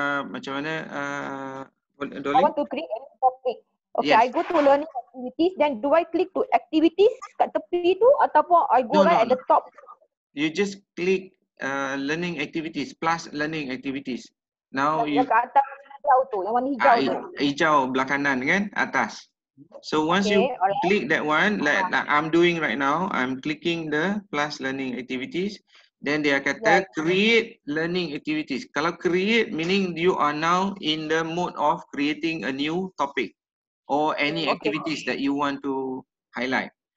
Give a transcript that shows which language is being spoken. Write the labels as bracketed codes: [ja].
[ms] Macam mana [en] I want to create a topic. Okay, yes. I go to learning activities, then do I click to activities [ms] kat tepi tu ataupun [en] I go at the top? You just click learning activities plus learning activities. Now [ms] yang kat atas hijau tu, yang warna hijau tu. Hijau belah kanan kan, atas. [en] So once you click that one, like I'm doing right now, I'm clicking the plus learning activities. Then [ms] dia kata [en] create learning activities. [ms] Kalau [en] create meaning you are now in the mode of creating a new topic or any activities that you want to highlight.